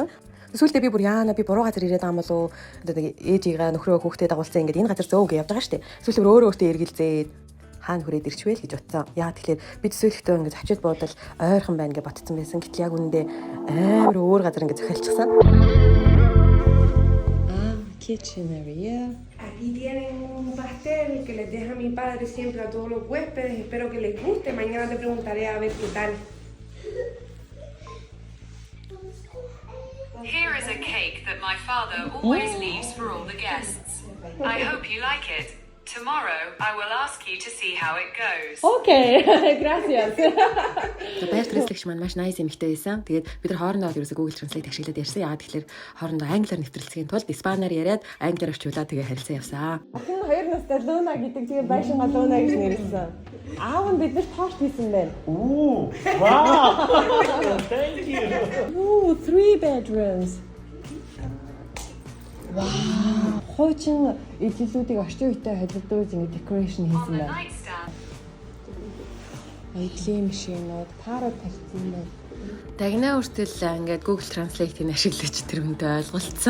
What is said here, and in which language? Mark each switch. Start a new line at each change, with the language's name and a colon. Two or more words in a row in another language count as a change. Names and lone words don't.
Mongolian: Сүүлдээ би бүр би буруу газар ирээд байгаа юм болов уу? Одоо ээжигээ нөхрөө хүүхдээ дагуулсан ингээд энэ газар зөө гэж явж байгаа шүү дээ. Сүүлдээ өөрөө иргэлзээд хаана хүрээд ирчвэл гэж бодсон. Яа тэгэхээр бид төсөөлөхдөө ингээд зочид буудал ойрхон байна гэж бодсон байсан. Гэтэл яг үүндээ амар өөр газар ингээд захиалчихсан.
English: Kitchen area.
Spanish: Aquí tienen un pastel que les deja mi padre siempre a todos los huéspedes. Espero que les guste. Mañana te preguntaré a ver qué tal.
English: Here is a cake that my father always leaves for all the guests. I hope you like it. Tomorrow, I will ask you to see how it goes.
Spanish: Okay, gracias.
Mongolian: Баяр түрээслэгч маань маш nice эмэгтэй байсан. Тэгээд бид нар хоорондоо ерөөсөө Google Translate ашиглаад ярьсан. Яагаад тэгэхээр хоорондоо англиар нэвтрэлцгийн тулд испаниар яриад англиар орчуулаад тэгээ харилцаа явсан. Охин 2 настай Луна гэдэг тэгээ байшингаа Луна гэж нэрлсэн. Аав нь биднэрт торт хийсэн байна.
English: Ooh, wow. Thank you. Ooh, 3 bedrooms. Wow.
Mongolian: Хуучин ижилүүдийг орчин үетэй холилдуулж ингэ decoration хийсэн байна. Эдлийн машинууд парад тавьсан байна. Дагнаа хүртэл ингээд Google Translate-ийг ашиглаж тэр хүнтэй ойлголцсон.